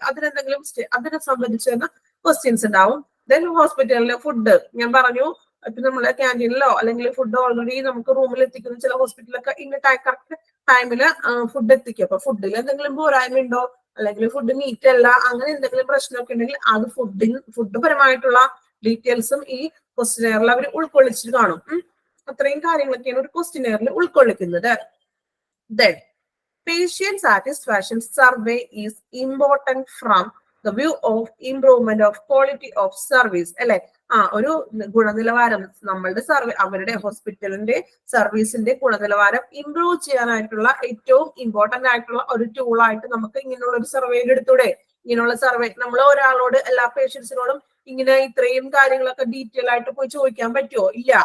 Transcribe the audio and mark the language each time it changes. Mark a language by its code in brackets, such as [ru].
[ml] അതിനെന്തെങ്കിലും അതിനെ സംബന്ധിച്ച് ക്വസ്റ്റ്യൻസ് ഉണ്ടാവും. ദെൻ ഹോസ്പിറ്റലിലെ ഫുഡ് ഞാൻ പറഞ്ഞു, ഇപ്പൊ നമ്മളെ ക്യാൻറ്റീനിലോ അല്ലെങ്കിൽ ഫുഡ് ഓൾറെഡി നമുക്ക് റൂമിൽ എത്തിക്കുന്ന ചില ഹോസ്പിറ്റലൊക്കെ ഇന്ന കറക്റ്റ് ടൈമില് ഫുഡ് എത്തിക്കും. അപ്പൊ ഫുഡിൽ എന്തെങ്കിലും പോരായ്മ ഉണ്ടോ, അല്ലെങ്കിൽ ഫുഡ് നീറ്റ് അല്ല, അങ്ങനെ എന്തെങ്കിലും പ്രശ്നമൊക്കെ ഉണ്ടെങ്കിൽ അത് ഫുഡ് പരമായിട്ടുള്ള ഡീറ്റെയിൽസും ഈ ക്വസ്റ്റിനെയറിൽ അവർ ഉൾക്കൊള്ളിച്ചിട്ട് കാണും. അത്രയും കാര്യങ്ങളൊക്കെയാണ് ഒരു ക്വസ്റ്റിനെയറിൽ ഉൾക്കൊള്ളിക്കുന്നത്. [en] Then patient satisfaction survey is important from the view of improvement of quality of service. [ml] അല്ലെ? ഒരു ഗുണനിലവാരം, നമ്മളുടെ അവരുടെ ഹോസ്പിറ്റലിന്റെ സർവീസിന്റെ ഗുണനിലവാരം ഇംപ്രൂവ് ചെയ്യാനായിട്ടുള്ള ഏറ്റവും ഇമ്പോർട്ടന്റ് ആയിട്ടുള്ള ഒരു ടൂൾ ആയിട്ട് നമുക്ക് ഇങ്ങനെയുള്ള ഒരു സർവേ എടുത്തൂടെ? ഇങ്ങനെയുള്ള സർവേ നമ്മൾ ഒരാളോട്, എല്ലാ പേഷ്യൻസിനോടും ഇങ്ങനെ ഇത്രയും കാര്യങ്ങളൊക്കെ ഡീറ്റെയിൽ ആയിട്ട് പോയി ചോദിക്കാൻ പറ്റുമോ? ഇല്ല.